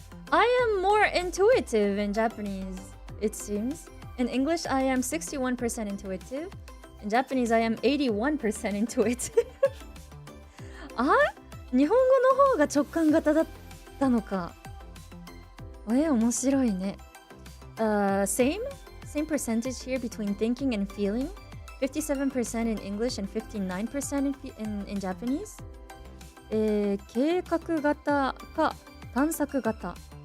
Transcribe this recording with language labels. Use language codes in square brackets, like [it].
[en] I am more intuitive in Japanese, it seems. In English, I am 61% intuitive. In Japanese, I am 81% intuitive. [ja] 日本語の方が直感型だったのか。面白いね。 [en] Same percentage here between thinking and feeling. 57% in English and 59% in Japanese. [ja] 計画型か探索型。